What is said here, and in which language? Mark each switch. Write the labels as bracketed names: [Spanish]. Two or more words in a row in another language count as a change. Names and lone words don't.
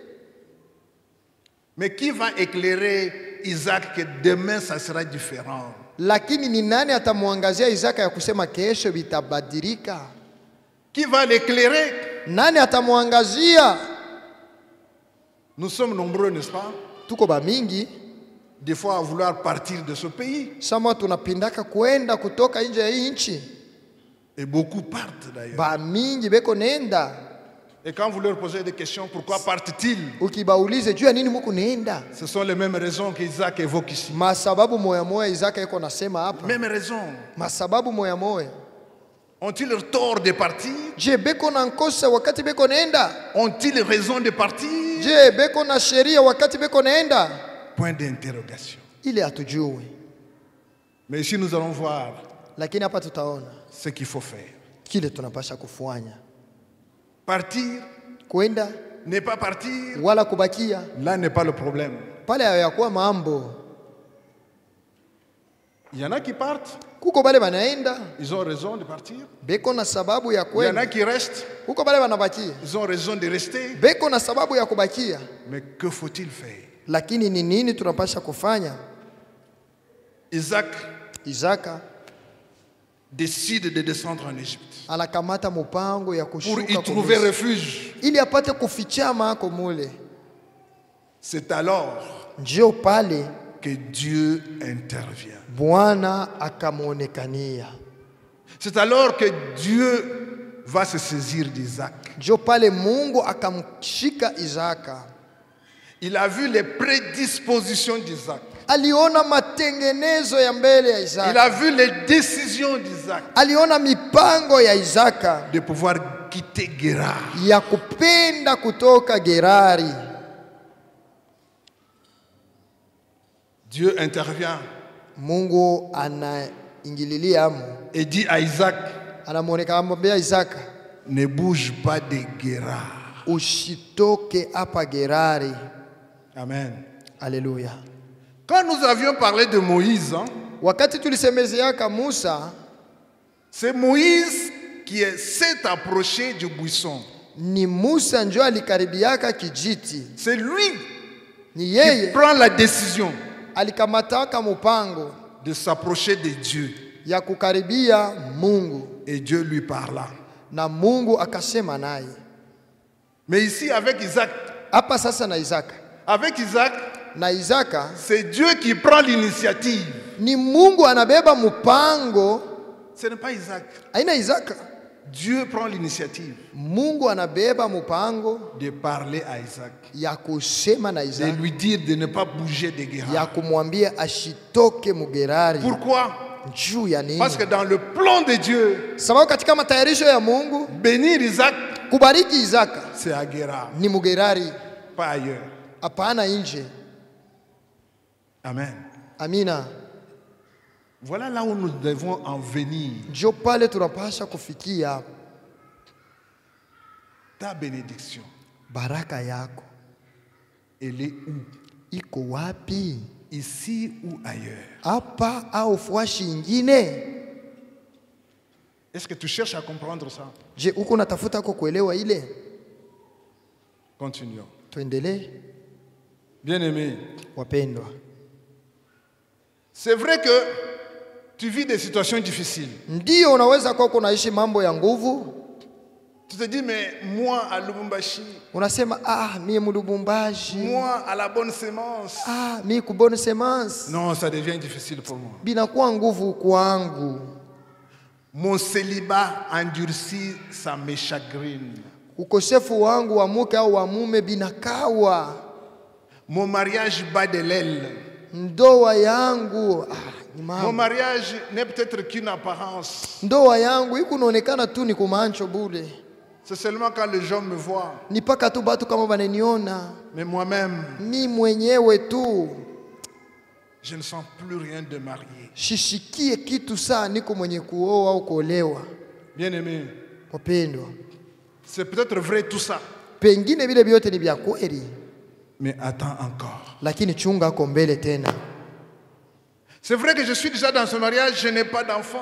[French] Mais qui va éclairer Isaac que demain ça sera différent? [Swahili] Lakini ni nani atamuangazia Isaka ya kusema kesho vitabadilika? [French] Qui va l'éclairer? [Swahili] Nani atamuangazia? [French] Nous sommes nombreux, n'est-ce pas? [Swahili] Tuko ba mingi, [French] Des fois à vouloir partir de ce pays. [Swahili] sama tunapindaka kwenda kutoka nje ya hii nchi. [French] Et beaucoup partent d'ailleurs. [Swahili] Ba mingi beko nenda. [French] Et quand vous leur posez des questions, pourquoi partent-ils? [Swahili] Ukibaulize juu ya nini muku nenda? [French] Ce sont les mêmes raisons qu'Isaac évoque ici. [Swahili] Masababu moya moya Isaka yuko nasema hapa. [French] Mêmes raisons. [Swahili] Masababu moya moya. [French] Ont-ils tort de partir? [Swahili] Je beko na nkosa wakati beko nenda? [French] Ont-ils raison de partir? [Swahili] Je beko na sheria wakati beko nenda? [French] Point d'interrogation. [Swahili] Ile hatujui. [French] Mais ici nous allons voir [Swahili] Lakini hapa tutaona [French] ce qu'il faut faire. [Swahili] kile tunapasha kufanya. [French] Partir, [Swahili] Kwenda [French] ne pas partir, [Swahili] wala kubakia. [French] là n'est pas le problème. [Swahili] Pale hayakuwa mambo. [French] Il y en a qui partent, [Swahili] Kuko bale banaenda, [French] ils ont raison de partir. [Swahili] beko na sababu ya [French] Il y en a [Swahili] kwenda. [French] qui restent, [Swahili] Kuko bale banabakia, [French] ils ont raison de rester. [Swahili] beko na sababu ya kubakia. [French] Mais que faut-il faire? [Swahili] Lakini ni nini tunapasha kufanya? [French] Isaac [Swahili] Isaka [French] décide de descendre en Égypte [Swahili] anakamata mpango ya [French] pour [Swahili] kushuka [French] y [Swahili] kwa [French] trouver [Swahili] Misri, [French] refuge. [Swahili] ili apate kufichama ako mule. [French] C'est alors [Swahili] Njoo pale [French] que Dieu intervient. [Swahili] Bwana akamuonekania. [French] C'est alors que Dieu va se saisir d'Isaac. [Swahili] Njoo pale Mungu akamshika Isaka. [French] Il a vu les prédispositions d'Isaac. [Swahili] Aliona matengenezo ya mbele ya [French] Il [Swahili] Isaka. [French] a vu les décisions d'Isaac [Swahili] Aliona mipango ya Isaka [French] de pouvoir quitter Guérard. [Swahili] ya kupenda kutoka Gerari. [French] Dieu intervient [Swahili] Mungu anaingililia amu. [French] et dit à Isaac, [Swahili] Anamuonekana amwambia Isaka, [French] ne bouge pas de Guérard. [Swahili] usitoke hapa Gerari. [French] Amen. [Swahili] Haleluya. [French] Quand nous avions parlé de Moïse, [Swahili] Wakati tulisemezeaka Musa, [French] c'est Moïse qui s'est approché du buisson. [Swahili] ni Musa njo alikaribiaka kijiti. [French] C'est lui [Swahili] Ni [French] qui [Swahili] yeye [French] prend la décision [Swahili] alikamataka mpango [French] de s'approcher de Dieu. [Swahili] ya kukaribia Mungu, [French] Et Dieu lui parla. [Swahili] na Mungu akasema naye. [French] Mais ici, avec Isaac, [Swahili] Hapa sasa na Isaka [French] Avec Isaac, [Swahili] Na Isaka [French] c'est Dieu qui prend l'initiative. [Swahili] ni Mungu anabeba mpango. [French] Ce n'est pas Isaac. [Swahili] Aina Isaka. [French] Dieu prend l'initiative [Swahili] Mungu anabeba mpango [French] de parler à Isaac, [Swahili] ya kusema na [French] de [Swahili] Isaka, [French] lui dire de ne pas bouger de [Swahili] ya [French] Guérard. [Swahili] kumwambia ashitoke Mugerari. [French] Pourquoi? [Swahili] Juu ya nini? [French] Parce que dans le plan de Dieu, [Swahili] Sababu katika matayarisho ya Mungu [French] bénir Isaac, [Swahili] kubariki Isaka [French] c'est à Guérard, [Swahili] ni Mugerari, [French] pas ailleurs. [Swahili] hapana nje. [French] Amen. [Swahili] Amina. [French] Voilà là où nous devons en venir. [Swahili] Ndio pale tunapasha kufikia. [French] Ta bénédiction, [Swahili] Baraka yako [French] elle est où? [Swahili] iko wapi? [French] Ici ou ailleurs? [Swahili] Hapa au fuashi ingine? [French] Est-ce que tu cherches à comprendre ça? [Swahili] Je, uko natafuta kwa kuelewa ile? [French] Continuons. [Swahili] Tuendelee [French] Bien-aimé, [Swahili] wapendwa. [French] c'est vrai que tu vis des situations difficiles. [Swahili] Ndio unaweza kuwa unaishi mambo ya nguvu. [French] Tu te dis, mais moi à Lubumbashi, [Swahili] Unasema mie Mulubumbashi. [French] moi à la bonne sémence. [Swahili] Mie kubone semence. [French] Non, ça devient difficile pour moi. [Swahili] Binakuwa nguvu kwangu. [French] Mon célibat endurci, ça me chagrine. [Swahili] Ukosefu wangu wa mke au wa mume binakawa. [French] Mon mariage bat de l'aile. [Swahili] Ndoa yangu ni [French] Mon [Swahili] mambo. [French] mariage n'est peut-être qu'une apparence. [Swahili] Ndoa yangu ikunaonekana tu ni kumancho bure. [French] C'est seulement quand les gens me voient. [Swahili] Ni paka tu batu kama bananiona. [French] Mais moi-même, [Swahili] Mi mwenyewe tu [French] je ne sens plus rien de marié. [Swahili] shishikie kitu saa niko mwenye kuoa au kuolewa. [French] Bien-aimé, [Swahili] Wapendwa, [French] c'est peut-être vrai tout ça. [Swahili] pengine vile vyote ni vya kweli, [French] Mais attends encore. [Swahili] lakini chunga ako mbele tena. [French] C'est vrai que je suis déjà dans ce mariage, je n'ai pas d'enfant.